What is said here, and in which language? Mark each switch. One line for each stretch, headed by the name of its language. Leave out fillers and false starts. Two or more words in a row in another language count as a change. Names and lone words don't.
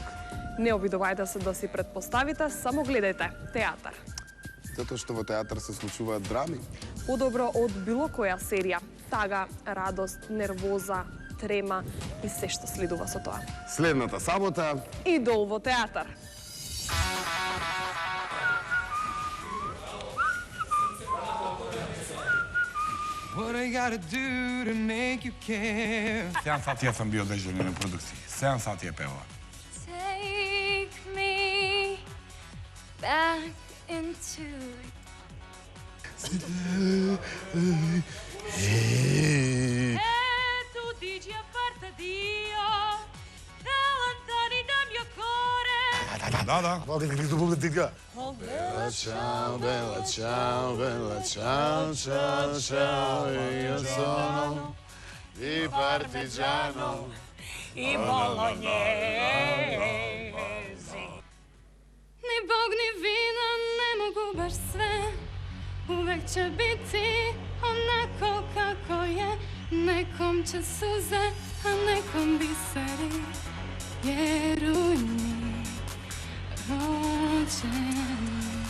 Macedonian: Не обидувајте се да си предпоставите, само гледајте театар. Затоа што во театар се случуваат драми. Подобро од било која серија. Тага, радост, нервоза, трема и се што следува со тоа. Следната сабота Идол во театар.
English: What I gotta do to make you care?
Serbian: 7 сати јас сам био дежурен на продукција. 7 сати ја певала.
English: Take me back into
Italian: Tu dici a parte Dio, da lontani dal mio cuore.
Macedonian: Да.
Italian: Bella ciao, bella ciao, bella ciao, ciao, ciao, io sono di partigiano. I bolognesi.
Serbian: Ni Bog ni vino ne mogu baš sve. Uvek će biti onako kako je. Nekom će suze, a nekom biseri. Vjeruj mi, rođeni.